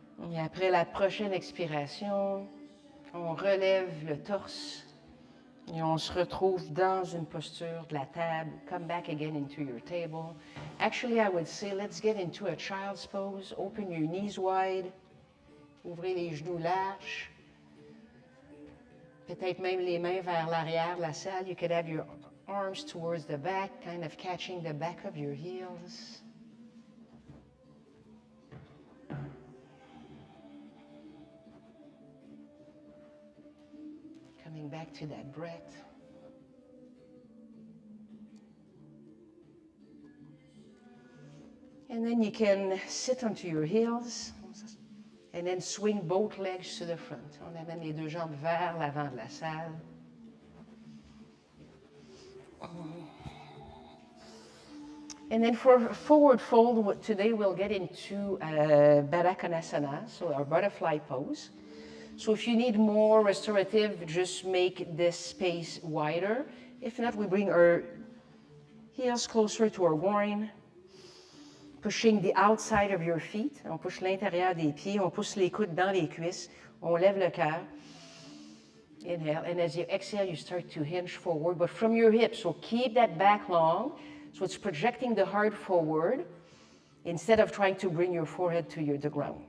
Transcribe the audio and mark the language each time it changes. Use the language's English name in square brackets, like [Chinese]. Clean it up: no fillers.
[French] Et après la prochaine expiration, on relève le torse et on se retrouve dans une posture de la table. [English] Come back again into your table. Actually, I would say let's get into a child's pose. Open your knees wide. [French] Ouvrez les genoux larges. Peut-être même les mains vers l'arrière de la salle. [English] You could have your arms towards the back, kind of catching the back of your heels. Coming back to that breath. And then you can sit onto your heels and then swing both legs to the front. [French] On amène les deux jambes vers l'avant de la salle. [English] And then for forward fold, today we'll get into Baddha Konasana, so our butterfly pose. So if you need more restorative, just make this space wider. If not, we bring our heels closer to our groin, pushing the outside of your feet. [French] On push l'intérieur des pieds, on pousse les coudes dans les cuisses, on lève le cœur. [English] Inhale, and as you exhale, you start to hinge forward, but from your hips, so keep that back long. So it's projecting the heart forward instead of trying to bring your forehead to the ground.